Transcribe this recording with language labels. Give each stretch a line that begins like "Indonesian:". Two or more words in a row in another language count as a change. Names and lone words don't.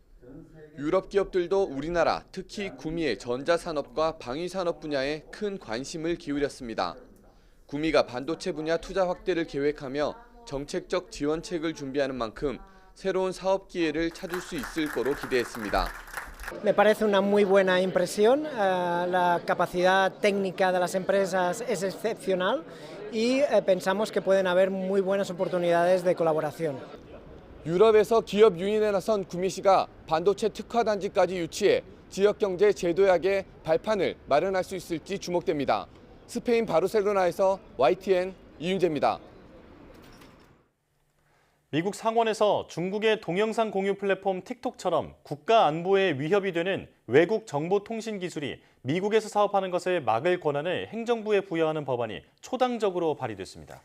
Korean: 유럽 기업들도 우리나라, 특히 구미의 전자산업과 방위산업 분야에 큰 관심을 기울였습니다. 구미가 반도체 분야 투자 확대를 계획하며 정책적 지원책을 준비하는 만큼 새로운 사업 기회를 찾을 수 있을 거로 기대했습니다.
Spanish: Me parece una muy buena impresión, la capacidad técnica de las empresas es excepcional y pensamos que pueden haber muy buenas oportunidades de colaboración.
Korean: 유럽에서 기업 유인에 나선 구미시가 반도체 특화 단지까지 유치해 지역 경제 재도약의 발판을 마련할 수 있을지 주목됩니다. 스페인 바르셀로나에서 YTN 이윤재입니다. 미국 상원에서 중국의 동영상 공유 플랫폼 틱톡처럼 국가 안보에 위협이 되는 외국 정보통신 기술이 미국에서 사업하는 것을 막을 권한을 행정부에 부여하는 법안이 초당적으로 발의됐습니다.